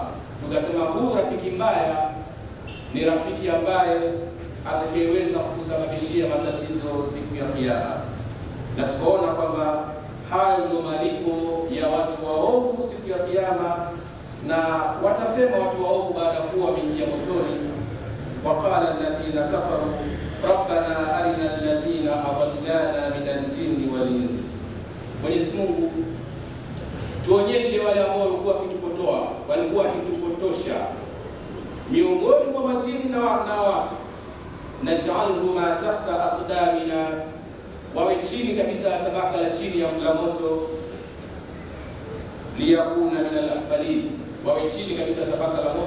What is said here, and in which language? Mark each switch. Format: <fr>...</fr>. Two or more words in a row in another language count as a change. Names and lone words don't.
<sw>Tukasema huu rafiki mbaya ni rafiki ambaye atakayeweza kusababishia matatizo siku ya Kiyama, na tukaona kwamba hayo ndio malipo ya watu waovu siku ya Kiyama. Na watasema watu waovu baada ya kuwa wameingia motoni,</sw> <ar>وقال الذين كفروا ربنا أرنا الذين أضلانا من الجن والإنس.</ar> <sw>Mwenyezi Mungu, tuonyeshe wale ambao walikuwa wakitupotosha miongoni mwa majini na watu,</sw> <ar>نجعلهما تحت أقدامنا,</ar> <sw>wawe chini kabisa tabaka la chini ya moto,</sw> <ar>ليكونا من الأسفلين,</ar> <sw>wawe chini kabisa tabaka la moto.</sw>